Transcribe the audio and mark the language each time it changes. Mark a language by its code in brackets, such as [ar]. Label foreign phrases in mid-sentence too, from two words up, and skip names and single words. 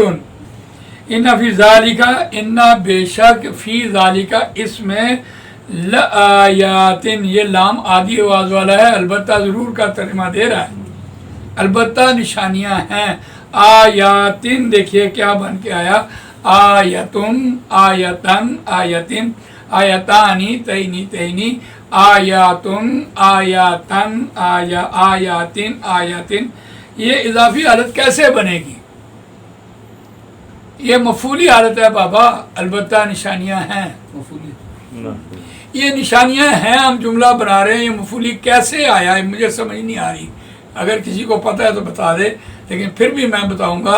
[ar] ان فی ذالک, [ur] ان بے شک, [ar] فی ذالک [ur] اس میں, لآیات, یہ لام آدھی آواز والا ہے, البتہ ضرور کا ترجمہ دے رہا ہے. البتہ نشانیاں ہیں. آیاتن, دیکھیے کیا بن کے آیا, [ar] آیتن, آیتن, آیتن, آیتانی, تینی, آیاتن, آیاتن, آیاتن, آیاتن. [ur] یہ اضافی حالت کیسے بنے گی؟ یہ مفعولی حالت ہے بابا. البتہ نشانیاں ہیں, یہ نشانیاں ہیں, ہم جملہ بنا رہے ہیں. یہ مفعولی کیسے آیا ہے مجھے سمجھ نہیں آ رہی. اگر کسی کو پتہ ہے تو بتا دے, لیکن پھر بھی میں بتاؤں گا.